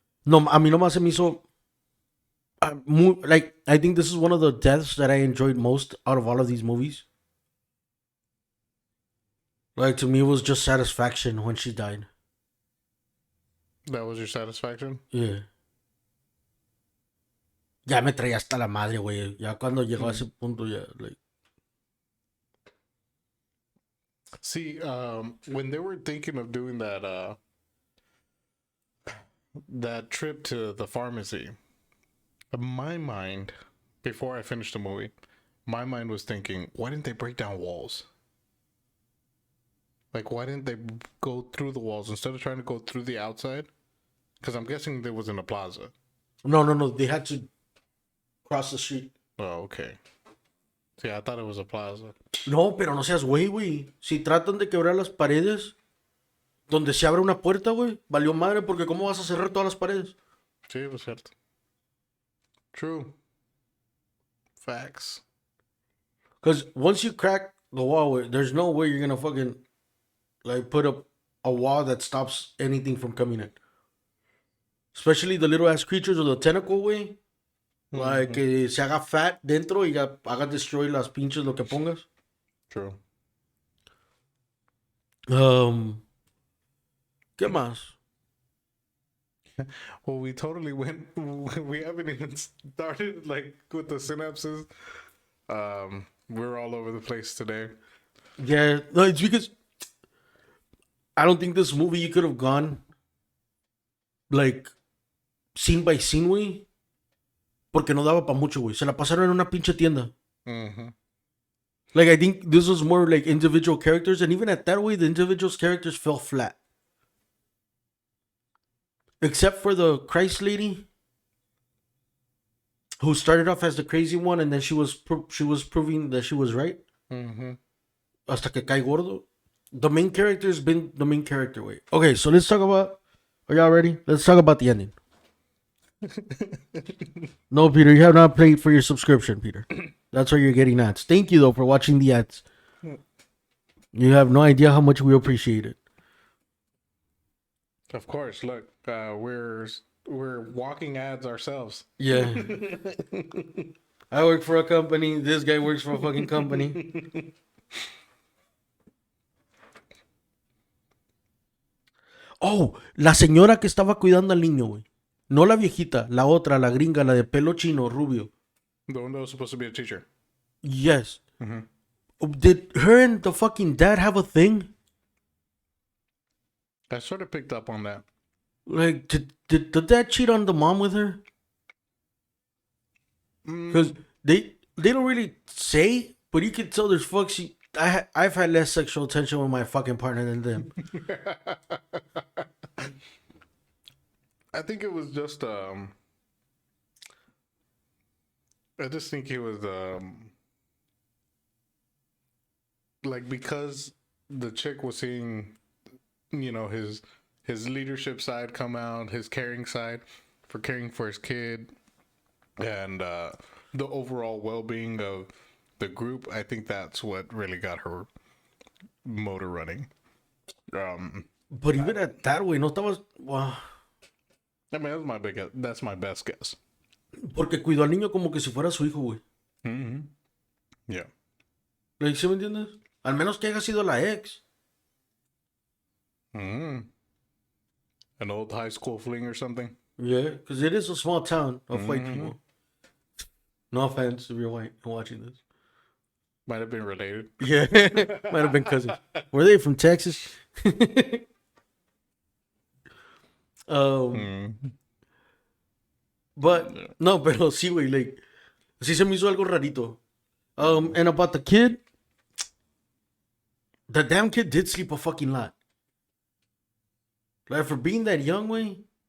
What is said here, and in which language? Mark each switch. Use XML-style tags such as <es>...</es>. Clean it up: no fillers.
<es>No, a mí nomás se me hizo.</es> <en>Like, I think this is one of the deaths that I enjoyed most out of all of these movies. Like, to me, it was just satisfaction when she died. That was your satisfaction? Yeah.</en> <es>Ya me traía hasta la madre, güey. Ya cuando llegó a ese punto, ya, like.</es> <en>See, when they were thinking of doing that trip to the pharmacy, my mind, before I finished the movie, my mind was thinking, why didn't they break down walls? Like, why didn't they go through the walls instead of trying to go through the outside? Because I'm guessing there was in a plaza. No. They had to cross the street. Oh, okay. See, I thought it was a plaza.</en> <es>No, pero no seas güey. Si tratan de quebrar las paredes, donde se abre una puerta, güey, valió madre, porque ¿cómo vas a cerrar todas las paredes?</es> <en>Sí, it was cierto. True. Facts. Because once you crack the wall, güey, there's no way you're gonna fucking, like, put up a wall that stops anything from coming in. Especially the little ass creatures or the tentacle, güey.</en> <es>Like, que se haga fat dentro y ya haga destroy las pinches lo que pongas.</es> <en>True.</en> <es>¿Qué más?</es> <en>Well, we totally went. We haven't even started like with the synapses. We're all over the place today. Yeah, no, it's because I don't think this movie you could have gone like scene by scene, güey.</en> <es>Porque no daba para mucho, güey. Se la pasaron en una pinche tienda.</es> <en>Like, I think this was more like individual characters, and even at that way, the individual characters fell flat. Except for the Christ lady, who started off as the crazy one, and then she was proving that she was right.</en> <es>Hasta que cae gordo.</es> <en>The main character has been the main character, wait. Okay, so let's talk about... Are y'all ready? Let's talk about the ending. No, Peter, you have not paid for your subscription, Peter. That's why you're getting ads. Thank you, though, for watching the ads. You have no idea how much we appreciate it. Of course. Look, we're walking ads ourselves. Yeah. I work for a company. This guy works for a fucking company.</en> <es>Oh, la señora que estaba cuidando al niño, güey. No la viejita, la otra, la gringa, la de pelo chino, rubio.</es> <en>The one that was supposed to be a teacher. Yes. Did her and the fucking dad have a thing? I sort of picked up on that. Like, did the dad cheat on the mom with her? Because they don't really say, but you can tell there's I've had less sexual tension with my fucking partner than them. I think it was just I just think it was like, because the chick was seeing, you know, his leadership side come out, his caring side for caring for his kid, and the overall well-being of the group. I think that's what really got her motor running. But even at that way,</en> <es>no estaba...</es> <en>Wow. I mean, that's my best guess.</en> <es>Porque cuidó al niño como que si fuera su hijo, güey.</es> <en>Yeah.</en> <es>Like, ¿sí me entiendes? Al menos que haya sido la ex.</es> <en>An old high school fling or something. Yeah, because it is a small town of white people. No offense if you're white and watching this. Might have been related. Yeah, might have been cousins. Were they from Texas?</en> <es>But no, pero sí, güey, like, sí se me hizo algo rarito.</es> <en>And about the kid, the damn kid did sleep a fucking lot. Like, for being that young, güey.</en>